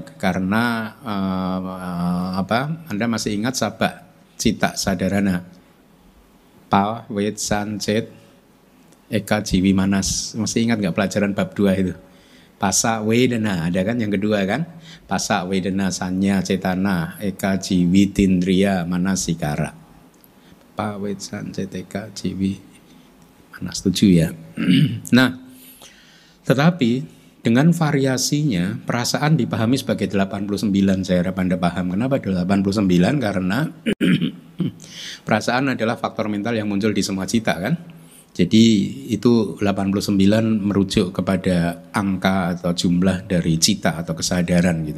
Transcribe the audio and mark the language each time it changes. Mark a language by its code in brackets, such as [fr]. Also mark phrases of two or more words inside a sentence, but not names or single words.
[id] Karena Anda masih ingat [pi] sabak cita sadarana, pa wet sancet eka jiwi manas, [id] masih ingat nggak pelajaran bab 2 itu? [pi] Pasa wedana [id] ada kan yang kedua kan, [pi] pasa wedana sanya cetana eka jiwi tindriya manasikara, pa wet sancet eka jiwi manas, [id] 7 ya. Nah, tetapi dengan variasinya, perasaan dipahami sebagai 89. Saya harap Anda paham. Kenapa 89? Karena perasaan adalah faktor mental yang muncul di semua cita kan. Jadi itu 89 merujuk kepada angka atau jumlah dari cita atau kesadaran gitu.